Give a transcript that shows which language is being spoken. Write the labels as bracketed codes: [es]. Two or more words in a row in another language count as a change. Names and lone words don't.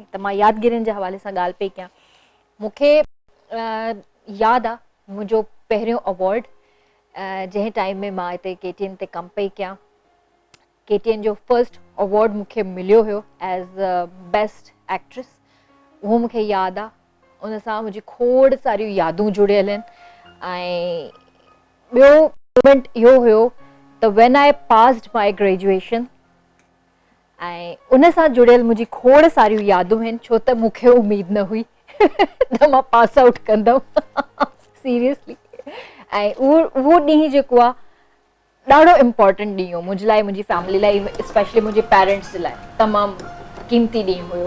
[sd] त मां यादगिरियुनि जे हवाले सां ॻाल्हि पई कयां। मूंखे यादि आहे मुंहिंजो पहिरियों अवॉर्ड जंहिं टाइम में मां हिते KTN ते कमु पई कयां, KTN जो [en] first award [sd] मूंखे मिलियो हुयो [en] as best actress. [sd] उहो मूंखे यादि आहे, उन सां मुंहिंजी खोड़ सारियूं यादूं जुड़ियल आहिनि। ऐं ॿियो मोमेंट इहो हुयो त [en] when I passed my graduation, [sd] ऐं उन सां जुड़ियल मुंहिंजी खोड़ सारियूं यादूं आहिनि, छो त मूंखे उमेद न हुई त मां [en] pass out [sd] कंदमि सीरियसली। ऐं उहो ॾींहुं जेको आहे ॾाढो इम्पोर्टेंट ॾींहुं हो मुंहिंजे लाइ, मुंहिंजी फैमिली लाइ, स्पेशली मुंहिंजे पेरेंट्स जे लाइ तमामु क़ीमती ॾींहुं हुयो।